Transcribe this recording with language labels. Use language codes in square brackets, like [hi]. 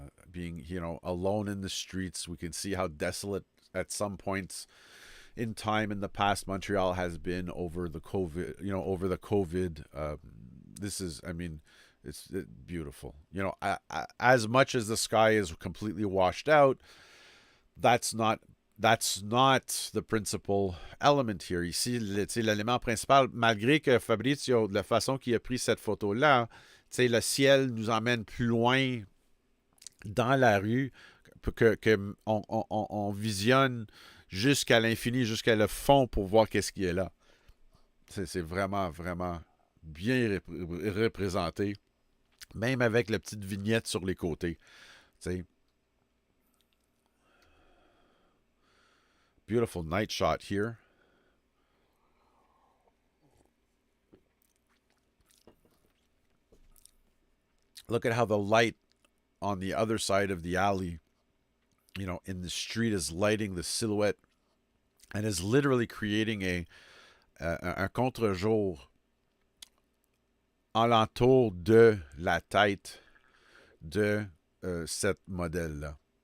[en] Being, alone in the streets. We can see how desolate at some points in time in the past Montreal has been over the COVID. This is, I mean, it's beautiful. As much as the sky is completely washed out, that's not the principal element here. [fr] Ici, l'élément principal, malgré que Fabrizio, de la façon qu'il a pris cette photo-là, le ciel nous emmène plus loin dans la rue, que on visionne jusqu'à l'infini, jusqu'à le fond pour voir qu'est-ce qui est là. C'est vraiment, vraiment bien représenté, même avec la petite vignette sur les côtés. T'sais. [en] Beautiful night shot here. Look at how the light on the other side of the alley, in the street is lighting the silhouette and is literally creating [fr] un contre-jour alentour de la tête de cette modèle-là.